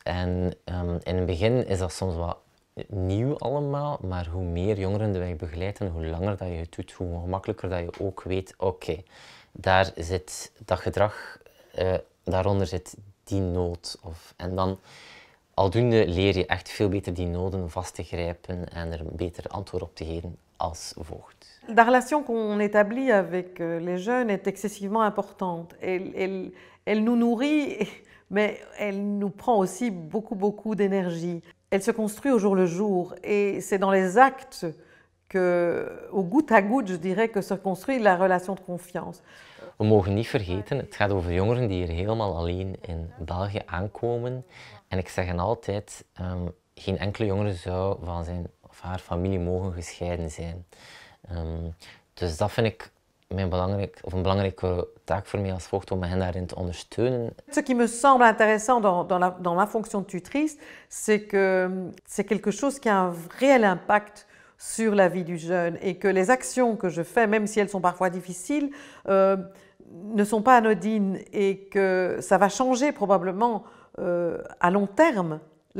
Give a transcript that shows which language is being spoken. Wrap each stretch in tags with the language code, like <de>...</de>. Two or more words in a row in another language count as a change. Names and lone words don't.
<nl>En in het begin is dat soms wat nieuw allemaal, maar hoe meer jongeren wij begeleiden, hoe langer dat je het doet, hoe gemakkelijker dat je ook weet, oké, daar zit dat gedrag, daaronder zit die nood. En dan aldoende leer je echt veel beter die noden vast te grijpen en er een beter antwoord op te geven als voogd.</nl> <fr>La relation qu'on établit avec les jeunes est excessivement importante. Elle nous nourrit, mais elle nous prend aussi beaucoup d'énergie. Elle se construit au jour le jour et c'est dans les actes au goutte à goutte, je dirais, que se construit la relation de confiance.</fr> <nl>We mogen niet vergeten, het gaat over jongeren die hier helemaal alleen in België aankomen. En ik zeg hen altijd, geen enkele jongere zou van zijn of haar familie mogen gescheiden zijn. Dus dat vind ik een belangrijke taak voor mij als voogd, om hen daarin te ondersteunen.</nl> <fr>Ce qui me semble intéressant dans la fonction de tutrice, c'est que c'est quelque chose qui a un réel impact sur la vie du jeune et que les actions que je fais, même si elles sont parfois difficiles, ne sont pas anodines et que ça va changer probablement à long terme l'avenir d'une personne.</fr>